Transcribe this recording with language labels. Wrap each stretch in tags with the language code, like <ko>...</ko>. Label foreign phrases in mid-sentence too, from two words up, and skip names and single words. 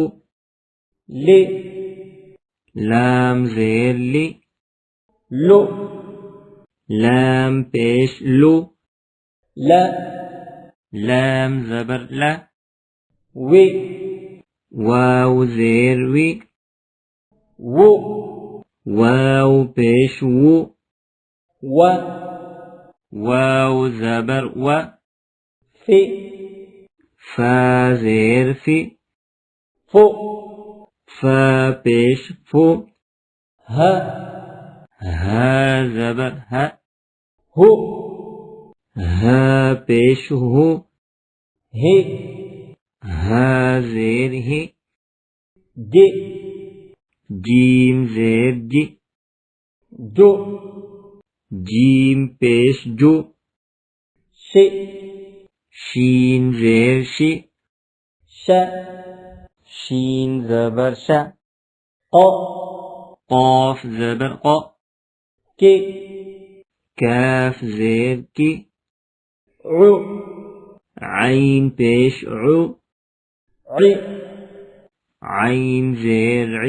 <ur>لی لام زیر لی لو لام پیش لو لا لام زبر لا وی واو زیر وی وو واو پیش وو و واو زبر و فی فا زیر فی فو فا پیش فو ها ہا زبر ہ ہو ہا پیش ہو ہی ہا زیر ہی جی جیم زیر جی جو جیم پیش جو شی شین زیر شی ش شین زبر شا قا قاف زبر قا کی کاف زیر کی عو عین پیش عو عی عین زیر عی</ur>